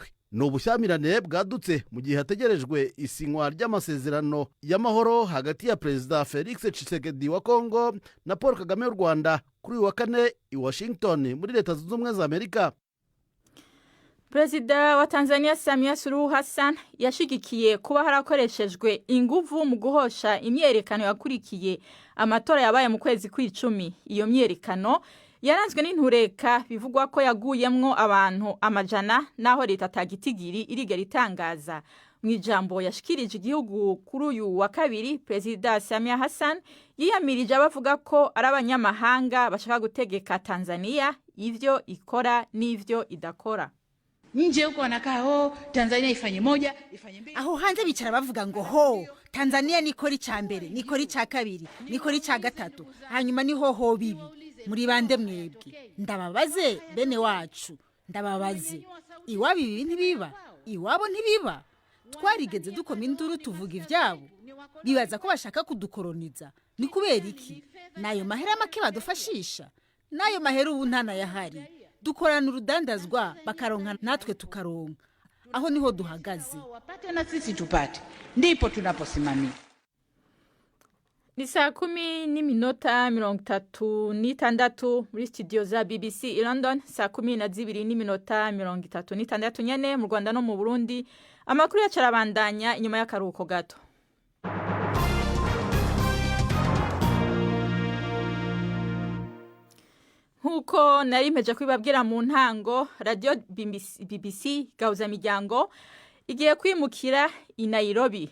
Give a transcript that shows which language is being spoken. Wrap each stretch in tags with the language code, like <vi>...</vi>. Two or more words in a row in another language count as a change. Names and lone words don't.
<rn>Ni ubushyamirane bwadutse mu gihe hategerejwe isinywa ry'amasezerano y'amahoro hagati ya Perezida Felix Tshisekedi wa Congo na Paul Kagame w'u Rwanda kuri uyu wa 4 i Washington muri Leta Zunze Ubumwe za Amerika. Perezida wa Tanzania Samia Suluhu Hassan yashigikiye kuba harakoreshejwe inguvu mu guhosha imyerekano yakurikiye amatora yabaye mu kwezi kw'icumi. Iyo myerekano yaranzwe n'intureka bivugwa ko yaguyemwo abantu amajana naho leta atagitigiri irigera itangaza. Mu ijambo yashikirije igihugu kuri uyu wa kabiri, Perezida Samia Hassan yiyamirije abavuga ko ari abanyamahanga bashaka gutegeka Tanzania ivyo ikora n'ivyo idakora.</rn> <sw>Nje huko wanakaa Tanzania ifanye moja, ifanye mbili.</sw> <rn>Aho hanze bicara bavuga ngo Tanzania nikora icya mbere, nikora icya kabiri, nikora icya gatatu, hanyuma ni ho bibi. Muri bande mwebwe? Ndababaze bene wacu, ndababaze. Iwabo ibi ntibiba, iwabo ntibiba. Twarigeze dukoma induru tuvuga ivyabo. Bibaza ko bashaka kudukoroniza. Ni kubera iki? Nayo mahera make badufashisha. Nayo mahera ubu ntana yahari. Dukorana urudandazwa bakaronka natwe tukaronka. Aho niho duhagaze.</rn> <sw>Wapate na sisi tupate. Ndipo tunaposimamia.</sw> <rn>Ni saa 10:36 muri studio za BBC i London, saa 10:36 nyene mu Rwanda no mu Burundi. Amakuru yacarabandanya inyuma y'akaruhuko gato. Huko nari mpeje kwibabwira mu ntango, radio BBC Gahuza Miryango igiye kwimukira i Nairobi.</rn>